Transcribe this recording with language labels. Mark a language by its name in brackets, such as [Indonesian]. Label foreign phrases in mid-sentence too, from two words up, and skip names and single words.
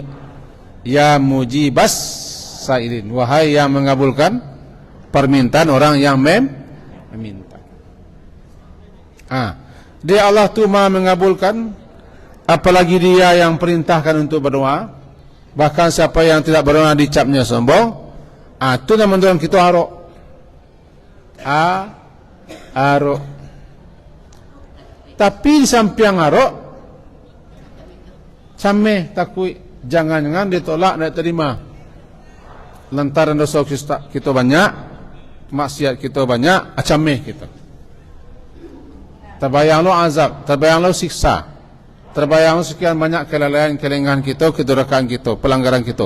[Arabic] يا مجيب السائلين, [Indonesian] wahai yang mengabulkan permintaan orang yang meminta. Dia Allah tu Maha mengabulkan, apalagi dia yang perintahkan untuk berdoa. Bahkan siapa yang tidak berdoa dicapnya sombong. Itu yang menurut kita harok. Harok. Tapi di samping harok, [Minangkabau] cameh takui. [Indonesian] Jangan-jangan ditolak, tidak terima. Lantaran dosa kita banyak, maksiat kita banyak, acameh kita. Terbayang lo azab, terbayang lo siksa, terbayang lo sekian banyak kelalaian, kelengahan kita, kedurhakaan kita, pelanggaran kita.